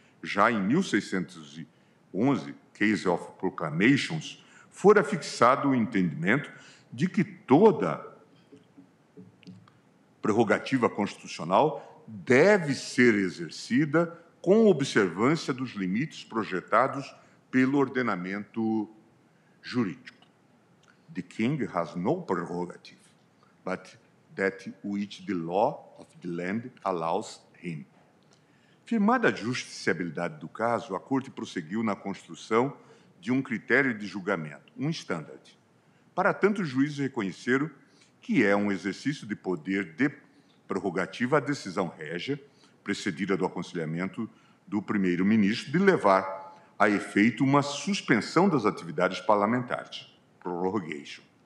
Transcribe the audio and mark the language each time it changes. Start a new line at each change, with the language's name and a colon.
Portuguese: Já em 1611, Case of Proclamations, fora fixado o entendimento de que toda prerrogativa constitucional deve ser exercida com observância dos limites projetados pelo ordenamento jurídico.
English: The king has no prerogative, but that which the law of the land allows him.
Portuguese: Firmada a justiciabilidade do caso, a Corte prosseguiu na construção de um critério de julgamento, um standard. Para tanto, os juízes reconheceram que é um exercício de poder de prerrogativa a decisão régia, precedida do aconselhamento do primeiro-ministro, de levar a efeito uma suspensão das atividades parlamentares, prorogation.